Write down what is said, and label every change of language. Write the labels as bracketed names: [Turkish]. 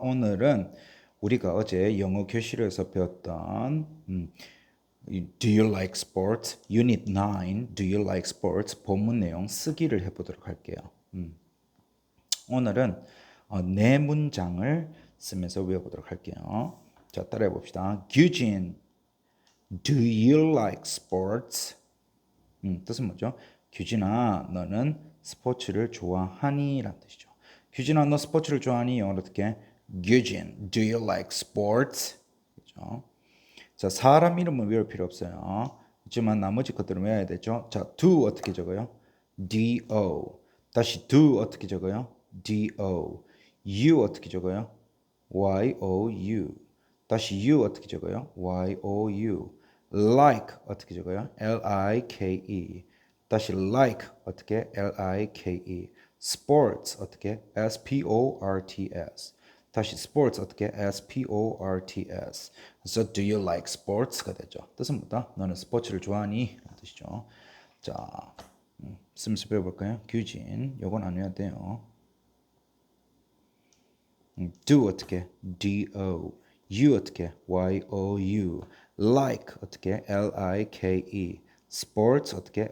[Korean] 오늘은 우리가 어제 영어 교실에서 배웠던 [English] Do you like sports? Unit 9, Do you like sports? [Korean] 본문 내용 쓰기를 해보도록 할게요. 오늘은 네 문장을 쓰면서 외워보도록 할게요. 자, 따라해 봅시다. [English] Eugene, do you like sports? [Korean] 뜻은 뭐죠? 규진아, 너는 스포츠를 좋아하니? 라는 뜻이죠. 규진아, 너 스포츠를 좋아하니? 영어로 어떻게? [English] Eugene, do you like sports? [Korean] 그죠? 자, 사람 이름은 외울 필요 없어요. 하지만 나머지 것들은 외워야 되죠. 자, do 어떻게 적어요? do. 다시 do 어떻게 적어요? [English] do. you 어떻게 적어요? you. [Korean] 다시 you 어떻게 적어요? [English] you. [Korean] like 어떻게 적어요? like. 다시 like 어떻게? [English] like. sports 어떻게? sports. [Korean] 다시 sports 어떻게? [English] sports. 그래서 do you like sports가 되죠. [Korean] 뜻은 뭐다? 너는 스포츠를 좋아하니? 라는 뜻이죠. 자, 쓰면서 배워볼까요? 규진, 요건 안 해야 돼요. [English] do 어떻게? do. you 어떻게? you. like 어떻게? like. sports 어떻게?